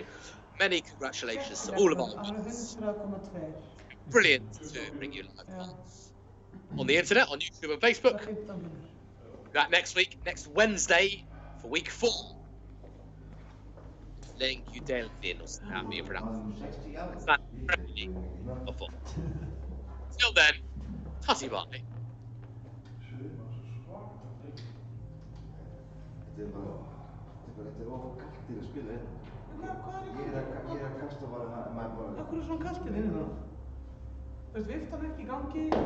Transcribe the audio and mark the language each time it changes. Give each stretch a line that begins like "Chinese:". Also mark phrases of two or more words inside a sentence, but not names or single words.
English: Many congratulations to all of our winners. Brilliant to bring you live darts on the internet, on YouTube and Facebook. Back next week, next Wednesday, for week 4. Lengjudeildin, or how do you pronounce it? Till then, tutty bye.
Icelandic: Þetta ofur kallt í að spila inn. Ég er að kasta bara maður bara. Akkur er svona kalt inn þá? Þú veist, viftan ekki í gangi.